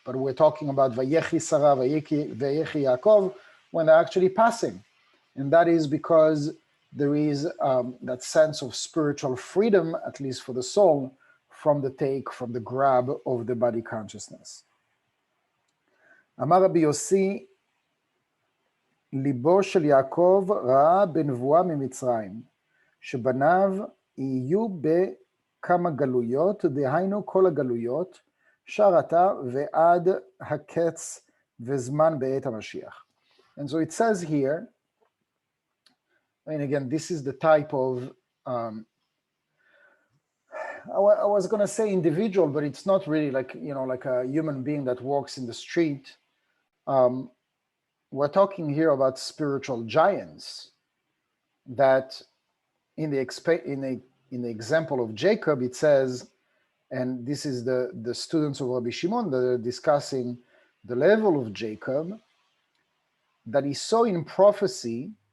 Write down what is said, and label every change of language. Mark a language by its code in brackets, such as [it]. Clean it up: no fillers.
[en] But we're talking about Vayechi Sarah, Vayechi Yaakov, when they're actually passing. And that is because there is that sense of spiritual freedom, at least for the soul, from the grab of the body consciousness. [he] אמר רבי יוסי, ליבו של יעקב ראה בנבואה ממצרים, שבניו יהיו בכמה גלויות, דהיינו כל הגלויות, שר אתה ועד הקץ וזמן בעת המשיח. [en] And so it says here, and again, this is the type of, I was going to say individual, but it's not really like, like a human being that walks in the street. We're talking here about spiritual giants that in the example of Jacob, it says, and this is the students of Rabbi Shimon that are discussing the level of Jacob, that he saw in prophecy